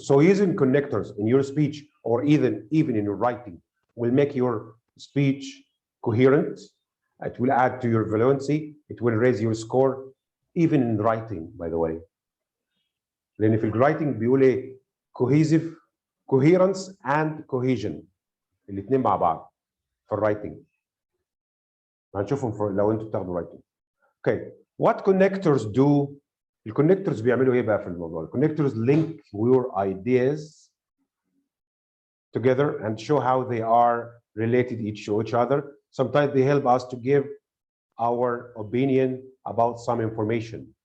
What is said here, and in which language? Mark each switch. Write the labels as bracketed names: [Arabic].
[English] So using connectors in your speech, or even in your writing, will make your speech coherent. It will add to your fluency. It will raise your score, even in writing, by the way. [Arabic] لأن في الwriting بيقول إيه؟ [English] cohesive, coherence and cohesion. [Arabic] الاثنين مع بعض في الwriting. هنشوفهم لو انتوا بتاخدوا writing. [English] Okay, what connectors do? [Arabic] الكونكتورز بيعملوا ايه بقى في الموضوع؟ الكونكتورز [English] link your ideas together and show how they are related to each other. Sometimes they help us to give our opinion about some information.